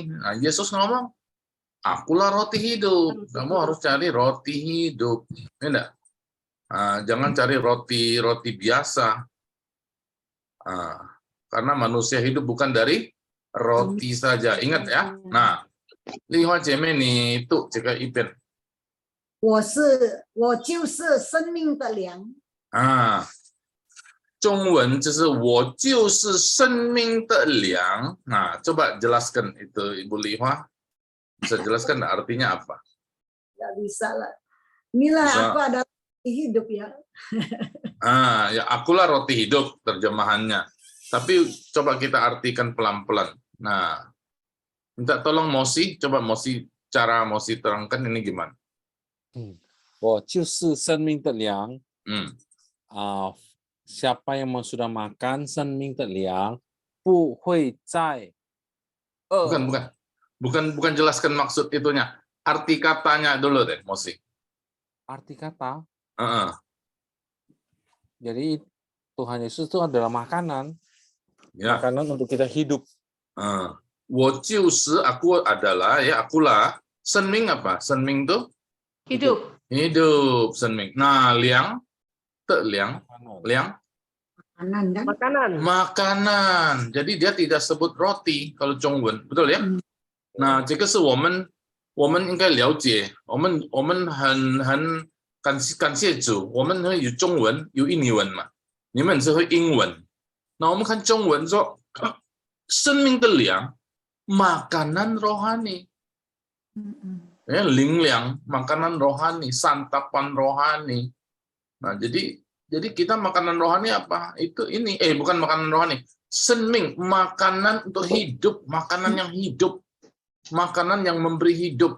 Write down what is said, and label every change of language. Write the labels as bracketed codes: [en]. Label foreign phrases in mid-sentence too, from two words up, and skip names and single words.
[id] Nah, Yesus ngomong, akulah roti hidup. Kamu harus cari roti hidup. Ya enggak? Jangan cari roti biasa. Karena manusia hidup bukan dari roti saja. Ingat ya. Nah, Lihua Jeme nih, itu jika Ipen. [zh] 我就是生命的粮。中文就是我就是生命的粮. [id] Nah, coba jelaskan itu Ibu Lihua. Bisa jelaskan artinya apa? Nggak bisa lah. Inilah aku adalah roti hidup ya. Ya akulah roti hidup terjemahannya. Tapi coba kita artikan pelan-pelan. Nah, minta tolong Mosi, coba Mosi terangkan ini gimana? [zh] 我就是生命的粮. [id] Siapa yang sudah makan [zh] 生命的粮不会再 [id] Bukan jelaskan maksud itunya. Arti katanya dulu deh, Mosi. Arti kata? Jadi Tuhan Yesus itu adalah makanan. Ya. Makanan untuk kita hidup. [zh] 我就是 [id] aku adalah ya akulah. 生命 apa? 生命 itu hidup 生命. Nah, 粮 makanan. Jadi dia tidak sebut roti kalau Zhongwen, betul ya? Nah, [zh] 这个是我们应该了解，我们很感谢主，我们会有中文，有印尼文嘛，你们是会英文。那我们看中文说，生命的粮 ， [id] makanan rohani， [zh] ya, [id] 灵粮 ，makanan rohani, santapan rohani. Nah, jadi kita makanan rohani apa? Itu ini, bukan makanan rohani, senming, makanan untuk hidup, makanan yang hidup, makanan yang memberi hidup.